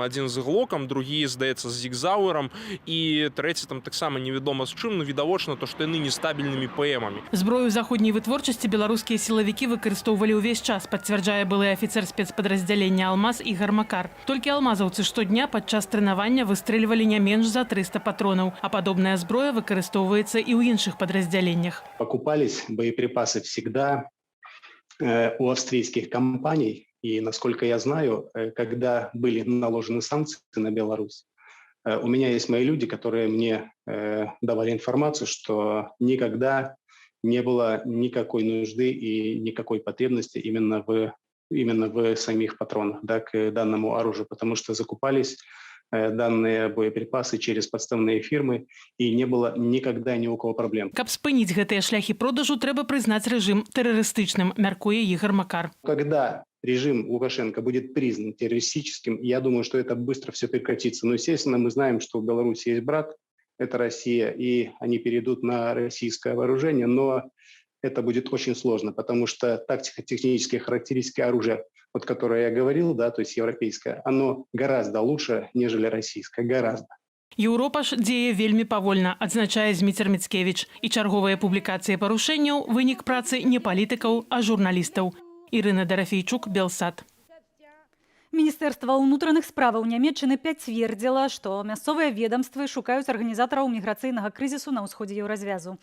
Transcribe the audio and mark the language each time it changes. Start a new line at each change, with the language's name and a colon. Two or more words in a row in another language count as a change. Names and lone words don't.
Belarusian: Адзін з глокам, другі, здаецца, з зігзауэрам, і трэці там таксама невядома з чым, но відавочна то, што яны нестабільнымі ПМамі. Зброю заходняй вытворчасці беларускія сілавікі выкарыстоўвалі ўвесь час, пацвярджае былы афіцэр спецпадраздзялення «Алмаз» Ігар Макар. Толькі алмазаўцы штодня падчас трэнавання выстрэльвалі не менш за 300 патронаў, а падобная зброя выкарыстоўваецца і ў іншых падраздзяленнях.
Russian: Покупались боеприпасы всегда у австрийских компаний. И, насколько я знаю, когда были наложены санкции на Беларусь, у меня есть мои люди, которые мне давали информацию, что никогда не было никакой нужды и никакой потребности именно в самих патронах, да, к данному оружию, потому что закупались данные боеприпасы через подставные фирмы, и не было никогда ни у кого проблем.
Belarusian: Каб спыніць гэтыя шляхі продажу, трэба прызнаць рэжым тэрарыстычным, мяркуе Ігар Макар.
Russian: Когда режим Лукашенко будет признан террористическим, я думаю, что это быстро все прекратится. Но, естественно, мы знаем, что в Беларуси есть брат, это Россия, и они перейдут на российское вооружение, но это будет очень сложно, потому что тактико-технические характеристики оружия, вот которое я говорил, да, то есть европейское, оно гораздо лучше, нежели российское, гораздо.
Belarusian: Еўропа ж дзее вельмі павольна, адзначае Зміцер Міцкевіч. І чарговыя публікацыі парушэнняў – вынік працы не палітыкаў, а журналістаў. Ірына Дарафейчук, Белсат. Міністэрства ўнутраных справаў Нямецчыны пацвердзіла, што мясцовыя ведамствы шукаюць арганізатараў міграцыйнага крызісу на ўсходзе еўразвязу.